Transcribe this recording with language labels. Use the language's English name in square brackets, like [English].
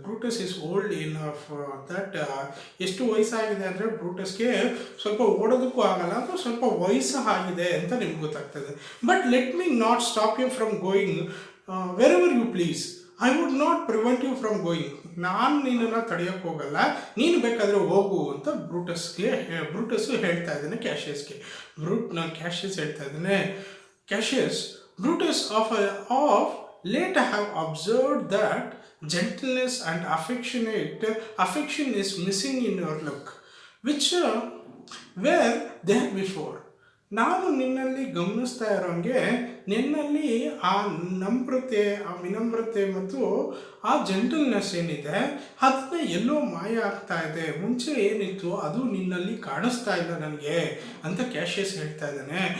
[English] Brutus is old in of that. [Kannada] ಎಷ್ಟು ವಯಸ್ಸಾಗಿದೆ ಅಂದರೆ ಬ್ರೂಟಸ್ಗೆ ಸ್ವಲ್ಪ ಓಡೋದಕ್ಕೂ ಆಗಲ್ಲ, ಅಥವಾ ಸ್ವಲ್ಪ ವಯಸ್ಸು ಆಗಿದೆ ಅಂತ ನಿಮ್ಗೆ ಗೊತ್ತಾಗ್ತದೆ. [English] But let me not stop you from going wherever you please. I would not prevent you from going. [Kannada] ನಾನು ನಿನ್ನನ್ನು ತಡೆಯೋಕ್ಕೆ ಹೋಗಲ್ಲ, ನೀನು ಬೇಕಾದರೆ ಹೋಗು ಅಂತ ಬ್ರೂಟಸ್ಸು ಹೇಳ್ತಾ ಇದ್ದಾನೆ ಕ್ಯಾಶಿಯಸ್ಗೆ. ಕ್ಯಾಶಿಯಸ್ ಹೇಳ್ತಾ ಇದ್ದಾನೆ, [English] Cassius, Brutus of late I have observed that gentleness and affection is missing in your look, which were there before. [Kannada] ನಾನು ನಿನ್ನಲ್ಲಿ ಗಮನಿಸ್ತಾ ಇರೋಂಗೆ ನಿನ್ನಲ್ಲಿ ಆ ನಮ್ರತೆ, ಆ ವಿನಮ್ರತೆ ಮತ್ತು ಆ ಜೆಂಟಲ್ನೆಸ್ ಏನಿದೆ ಅದನ್ನ ಎಲ್ಲೋ ಮಾಯ ಆಗ್ತಾ ಇದೆ. ಮುಂಚೆ ಏನಿತ್ತು ಅದು ನಿನ್ನಲ್ಲಿ ಕಾಣಿಸ್ತಾ ಇಲ್ಲ ನನಗೆ ಅಂತ ಕ್ಯಾಶಿಯಸ್ ಹೇಳ್ತಾ ಇದ್ದಾನೆ.